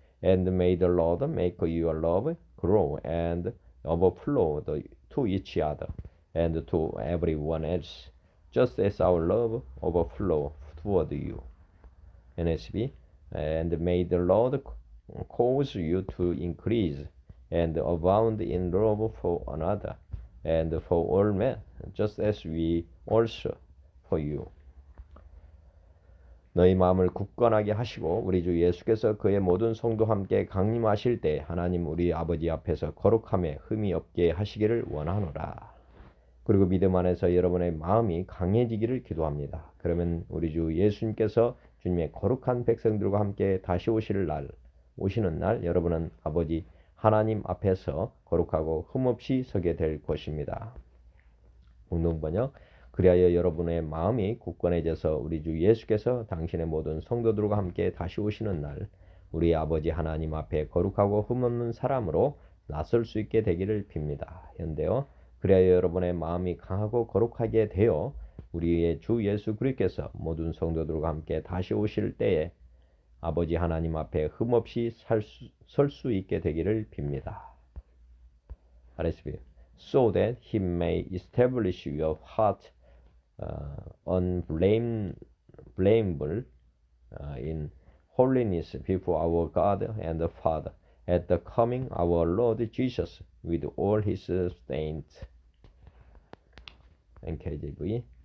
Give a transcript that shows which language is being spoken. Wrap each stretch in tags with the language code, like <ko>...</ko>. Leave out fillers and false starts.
<en>And may the Lord make your love grow and overflow to each other and to everyone else, just as our love overflow toward you. NSB. And may the Lord cause you to increase and abound in love for another and for all men, just as we also for you.</en> <ko>너희 마음을 굳건하게 하시고 우리 주 예수께서 그의 모든 성도와 함께 강림하실 때 하나님 우리 아버지 앞에서 거룩함에 흠이 없게 하시기를 원하노라. 그리고 믿음 안에서 여러분의 마음이 강해지기를 기도합니다. 그러면 우리 주 예수님께서 주님의 거룩한 백성들과 함께 다시 오시는 날 여러분은 아버지 하나님 앞에서 거룩하고 흠없이 서게 될 것입니다. 공동번역. 그리하여 여러분의 마음이 굳건해져서 우리 주 예수께서 당신의 모든 성도들과 함께 다시 오시는 날 우리 아버지 하나님 앞에 거룩하고 흠없는 사람으로 나설 수 있게 되기를 빕니다. 현대어. 그리하여 여러분의 마음이 강하고 거룩하게 되어 우리의 주 예수 그리스도께서 모든 성도들과 함께 다시 오실 때에 아버지 하나님 앞에 흠없이 설 수 있게 되기를 빕니다.</ko> <en>RSV. So that he may establish your heart unblameable in holiness before our God and Father at the coming our Lord Jesus with all his saints. NKJV.</en>